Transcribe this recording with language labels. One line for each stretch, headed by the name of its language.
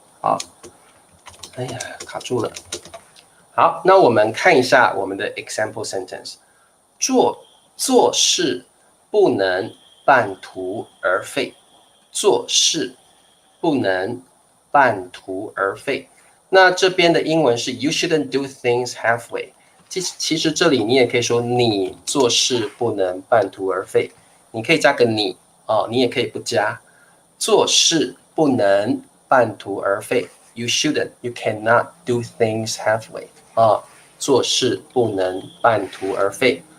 Chinese: 好，哎呀，卡住了。好，那我们看一下我们的
English: example sentence。
Chinese: 做事不能半途而废，做事不能半途而废。那这边的英文是
English: You shouldn't do things halfway。
Chinese: 其实这里你也可以说你做事不能半途而废，你可以加个你哦，你也可以不加。做事不能半途而废 ，
English: You shouldn't, you cannot do things halfway
Chinese: 啊，做事不能半途而废。